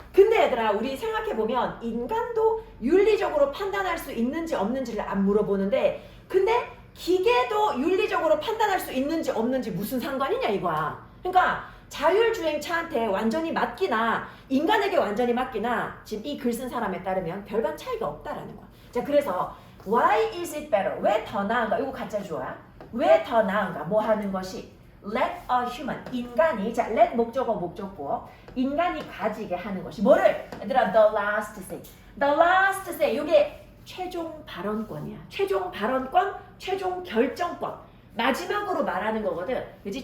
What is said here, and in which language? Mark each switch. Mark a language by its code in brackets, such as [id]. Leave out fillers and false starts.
[ko] 근데 얘들아 우리 생각해보면 인간도 윤리적으로 판단할 수 있는지 없는지를 안 물어보는데 근데 기계도 윤리적으로 판단할 수 있는지 없는지 무슨 상관이냐 이거야. 그러니까 자율주행차한테 완전히 맡기나 인간에게 완전히 맡기나 지금 이 글 쓴 사람에 따르면 별반 차이가 없다라는 거야. 자 그래서 [en] why is it better? [ko] 왜 더 나은가? 이거 가짜 주어야. 왜 더 나은가? 뭐 하는 것이 [en] let a human [ko] 인간이 자 let 목적어 목적구어 인간이 가지게 하는 것이 뭐를 얘들아 [en] the last say [ko] 이게 최종 발언권이야. 최종 발언권, 최종 결정권 마지막으로 말하는 거거든. 그지?